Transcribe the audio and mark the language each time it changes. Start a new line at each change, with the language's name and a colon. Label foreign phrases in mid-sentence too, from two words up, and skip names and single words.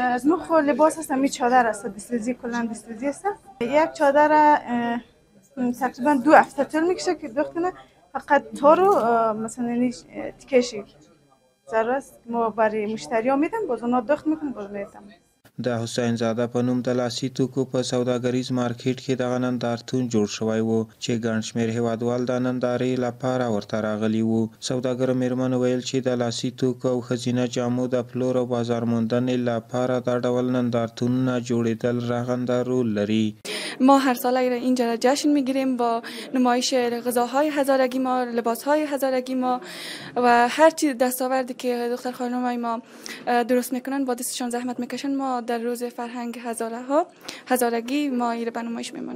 Persian: از ما خو لباس هست، همین چادر است، دستوزی کلا دستوزی است. یک چادر تقریبا 2 هفته طول میکشه که دوختنه، فقط تارو مثلا تکشی ضرور است ما برای مشتری ها میدم، باز اونا دخت میکنم باز میدم.
Pashto: د حسین زاده په نوم د لاسي توکو په سوداګریز مارکیټ کې دغه نندارتون جوړ شوی و چې ګڼ شمېر هېوادوال د نندارې لپاره ورته راغلي وو. سوداګرو میرمنو ویل چې د لاسي توکو او ښځینه جامو د پلور او بازار موندنې لپاره دا ډول نندارتونونه جوړېدل رغنده رول لري.
Persian: ما هر ساله اینجا جشن میگیریم با نمایش غذاهای هزارگی ما، لباسهای هزارگی ما و هر چیز دستاوردی که دختر خانمای ما درست میکنن با دستشان زحمت میکشن، ما در روز فرهنگ هزارگی ما ایره به نمایش میمانیم.